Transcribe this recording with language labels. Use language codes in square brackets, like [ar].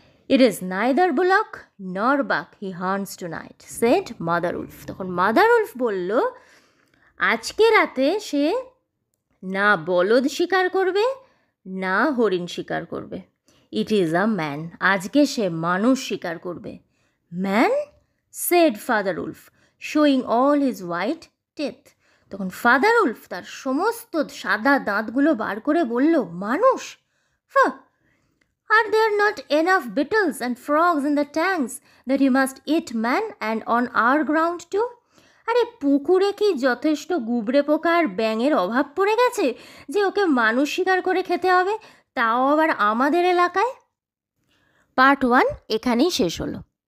[en] It is neither bullock nor buck he hunts tonight, said Mother Wolf. [bn] তখন mother Wolf বলল, আজকে রাতে সে না বলদ শিকার করবে না হরিণ শিকার করবে। [en] it is a man, [bn] আজকে সে মানুষ শিকার করবে। [en] Man, said father wolf, showing all his white teeth. [bn] তখন ফাদার উলফ তার সমস্ত সাদা দাঁতগুলো বার করে বলল, মানুষ? [en] Are there not enough beetles and frogs in the tanks that you must eat man and on our ground too? [bn] আরে পুকুরে কি যথেষ্ট গুবরে পোকা আর ব্যাঙের অভাব পড়ে গেছে যে ওকে মানুষ শিকার করে খেতে হবে, তাও আবার আমাদের এলাকায়? পার্ট 1 এখানেই শেষ হলো।